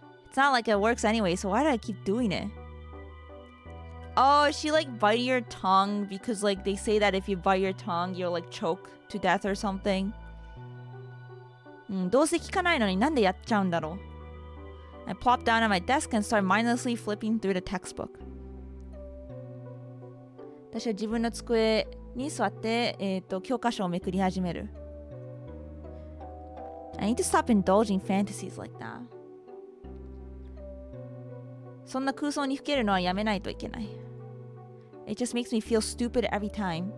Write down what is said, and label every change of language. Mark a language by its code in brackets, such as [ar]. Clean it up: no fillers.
[en] It's not like it works anyway, so why do I keep doing it? Oh, she like bite your tongue because like they say that if you bite your tongue, you'll like choke to death or something. [ja] どうせ聞かないのになんでやっちゃうんだろう。 [en] I plop down at my desk and start mindlessly flipping through the textbook. [ja] 私は自分の机に座って、教科書をめくり始める。 [en] I need to stop indulging fantasies like that. [ja] そんな空想にふけるのはやめないといけない。 [en] It just makes me feel stupid every time.